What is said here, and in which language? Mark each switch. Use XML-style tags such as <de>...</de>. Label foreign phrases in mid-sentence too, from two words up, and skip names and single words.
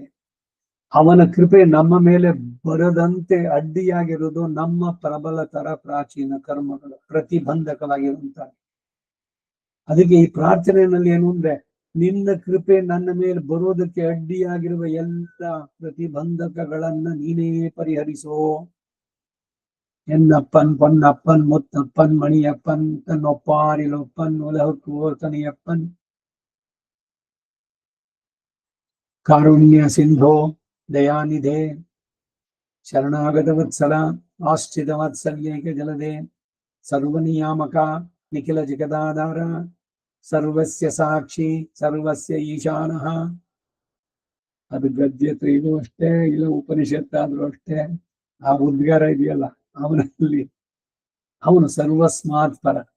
<kn>ಅವನ ಕೃಪೆ ನಮ್ಮ ಮೇಲೆ ಬರದಂತೆ ಅಡ್ಡಿಯಾಗಿರುವುದು ನಮ್ಮ ಪ್ರಬಲತರ ಪ್ರಾಚೀನ ಕರ್ಮಗಳು, ಪ್ರತಿಬಂಧಕವಾಗಿರುವಂತ. ಅದಕ್ಕೆ ಈ ಪ್ರಾರ್ಥನೆಯಲ್ಲಿ ಏನು ಅಂದ್ರೆ, ನಿನ್ನ ಕೃಪೆ ನನ್ನ ಮೇಲೆ ಬರೋದಕ್ಕೆ ಅಡ್ಡಿಯಾಗಿರುವ ಎಲ್ಲ ಪ್ರತಿಬಂಧಕಗಳನ್ನ ನೀನೇ ಪರಿಹರಿಸೋ.</kn> <ml>എന്നപ്പൻ പൊന്നപ്പൻ മുത്തപ്പൻ മണിയപ്പൻ തന്നൊപ്പാരിലൊപ്പൻ ഉലഹക്കോർ തനിയപ്പൻ</ml> <sa>കാരുണ്യ സിന്ധോ ദയാനിധേ ശരണാഗത വത്സല ആശ്രിത വാത്സല്യേക ജലദേ സർവനിയാമക ನಿಖಿಲ ಜಗದಾಧಾರ ಸರ್ವಸ್ಯ ಸಾಕ್ಷಿ ಸರ್ವಸ್ಯ ಈಶಾನಃ.</sa> <kn>ಅದು ಗದ್ಯತ್ರ ಇದು ಅಷ್ಟೇ, ಇಲ್ಲ ಉಪನಿಷತ್ತಾದ್ರೂ ಅಷ್ಟೇ. ಆ ಉದ್ಗಾರ ಇದೆಯಲ್ಲ ಅವನಲ್ಲಿ, ಅವನು ಸರ್ವಸ್ಮಾತ್ ಪರ.</kn>